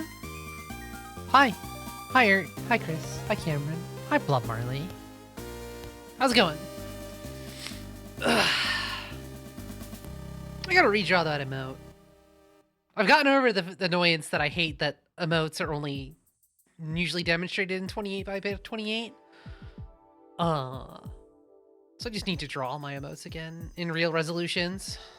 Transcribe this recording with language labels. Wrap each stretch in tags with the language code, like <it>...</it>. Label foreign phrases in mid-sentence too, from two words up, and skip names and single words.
<en>Hi. Hi, Ert. Hi, Chris. Hi, Cameron. Hi, Blob Marley. How's it going? Ugh. I gotta redraw that emote. I've gotten over the annoyance that I hate that emotes are only usually demonstrated in 28 by 28. So I just need to draw my emotes again in real resolutions.</en>